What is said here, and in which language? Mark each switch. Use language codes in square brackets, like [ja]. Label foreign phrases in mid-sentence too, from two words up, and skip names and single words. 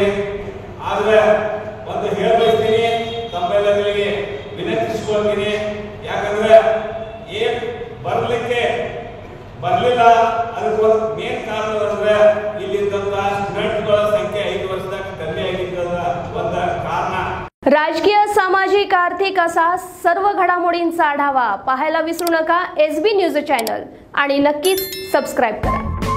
[kn] ಆದ್ರೆ ಒಂದು ಹೇಳಬಯಸ್ತೀನಿ, ತಮ್ಮೆಲ್ಲರಿಗೆ ವಿನಂತಿಸಿಕೊಳ್ತೀನಿ. ಯಾಕಂದ್ರೆ A ಬರ್ಲಿಲ್ಲ ಅದಕ್ಕೊಂದು ಮೇನ್ ಕಾರಣ ಅಂದ್ರೆ ಇಲ್ಲಿದ್ದಂತ ಸ್ಟೂಡೆಂಟ್ಗಳ ಸಂಖ್ಯೆ 5 ವರ್ಷದಾಗ ಕಮ್ಮಿ ಆಗಿದ್ದದ ಒಂದು ಕಾರಣ. [mr] राजकीय, सामाजिक, आर्थिक असा सर्व घडामोडींचा आढावा पाहायला विसरू नका SB न्यूज चॅनल आणि नक्कीच सबस्क्राईब करा.